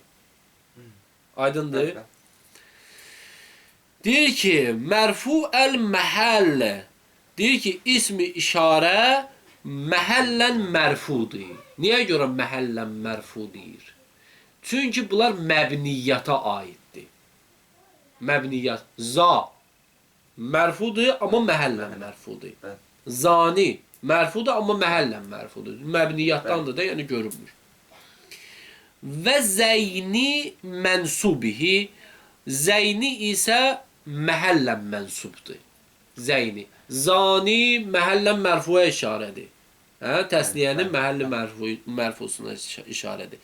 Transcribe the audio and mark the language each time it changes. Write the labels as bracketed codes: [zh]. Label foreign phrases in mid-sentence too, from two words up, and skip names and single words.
[az] Aydındır? Deyir ki, [ar] مرفوع المحل. [az] Deyir ki, ismi işarə məhəllən mərfudur. Niyə görə məhəllən mərfu deyir? Çünki bunlar məbniyyata aiddir. Məbniyyat. Za mərfudur, amma məhəllən mərfudur. Zani, mərfudur, amma məhəllən mərfudur. Məbniyyatdandır da, yəni görünmür. [ar] وذين منصوبه. [az] Zəyni isə məhəllən mənsubdur. Zəyni. Zani məhəllən mərfuya işarədir. Təsniyənin məhəlli mərfusuna işarədir.